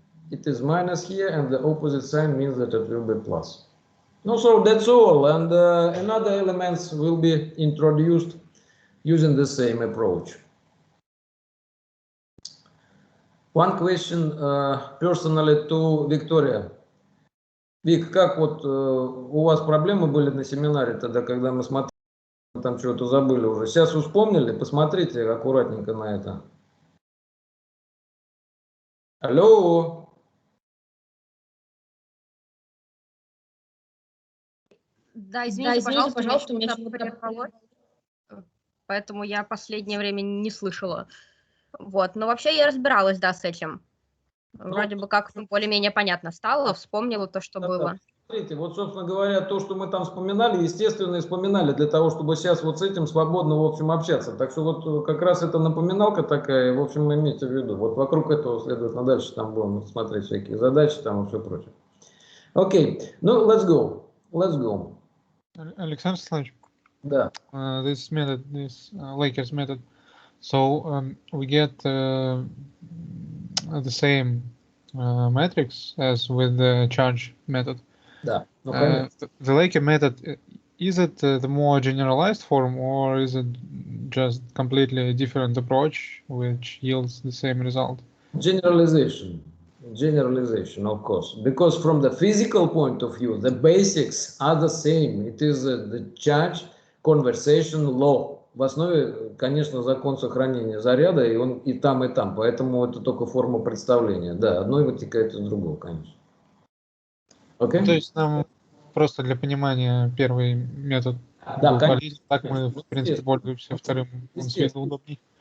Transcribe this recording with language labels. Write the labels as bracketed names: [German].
[English] It is minus here, and the opposite sign means that it will be plus. No, so that's all, and another elements will be introduced using the same approach. One question personally to Victoria. [Russian] Вик, как вот у вас проблемы были на семинаре тогда, когда мы смотрели, там что-то забыли уже. Сейчас вы вспомнили? Посмотрите аккуратненько на это. Алло. Да, извините, пожалуйста, у меня что-то прервалось, поэтому я последнее время не слышала. Вот, но вообще я разбиралась, да, с этим. Вроде бы как более-менее понятно стало, вспомнила то, что было. Смотрите, вот, собственно говоря, то, что мы там вспоминали, естественно, вспоминали для того, чтобы сейчас вот с этим свободно, в общем, общаться. Так что вот как раз это напоминалка такая, в общем, имейте в виду. Вот вокруг этого, следовательно, дальше там будем смотреть всякие задачи там и все прочее. Окей, ну, [English] let's go. let's go. Alexander Slanic, [Russian] Да. [English] this method, this Lakers method, so we get the same matrix as with the charge method. [Russian] Да. Ну, конечно. [English] The Laker method, is it the more generalized form, or is it just completely different approach which yields the same result? Generalization, of course, because from the physical point of view, the basics are the same. It is the charge conversation law. [Russian] В основе, конечно, закон сохранения заряда, и он и там, поэтому это только форма представления. Да, одно вытекает из другого, конечно. Okay? То есть нам просто для понимания первый метод Да, был конечно. полезен, так мы, в принципе, пользуемся вторым, он с виду удобнее.